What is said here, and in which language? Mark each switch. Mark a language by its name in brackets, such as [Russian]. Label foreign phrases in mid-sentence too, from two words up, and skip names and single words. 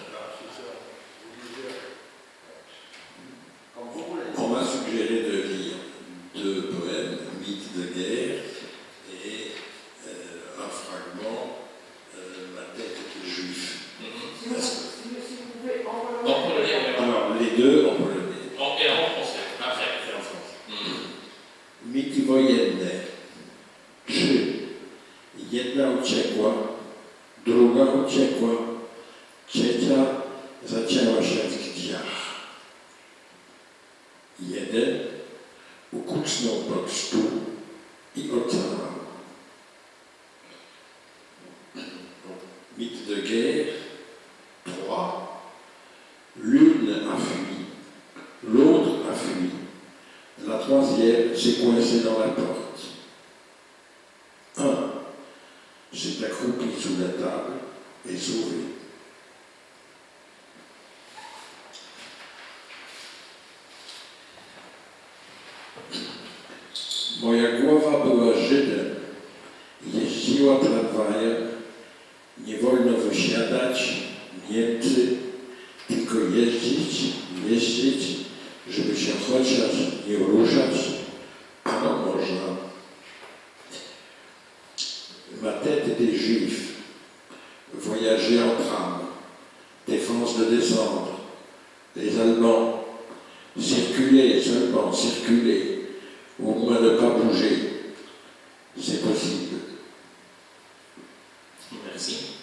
[French] On m'a suggéré de lire deux poèmes, Mythes de guerre et un fragment, Ma tête de juif. Si vous pouvez envoyer. En polonais, Alors, les deux en polonais. et en français, après, en français. [Polish] Mity wojenne. 3. Jedna uciekła, druga uciekła, trzecia zacięła się w drzwiach. Jeden ukucnął pod stół i ocalał. [French] Mythe de guerre. 3. L'une a fui, l'autre a fui. La troisième s'est coincée dans la porte. 1. S'est accroupi sous la table et sauvé. [Polish] Moja głowa była Żydem, jeździła tramwajem, nie wolno wysiadać, Niemcy, tylko jeździć, żeby się chociaż nie ruszać, a no można. [French] Ma tête des Juifs, voyager en tram, défense de descendre, les Allemands, circuler seulement, circuler, au moins ne pas bouger, c'est possible. Merci.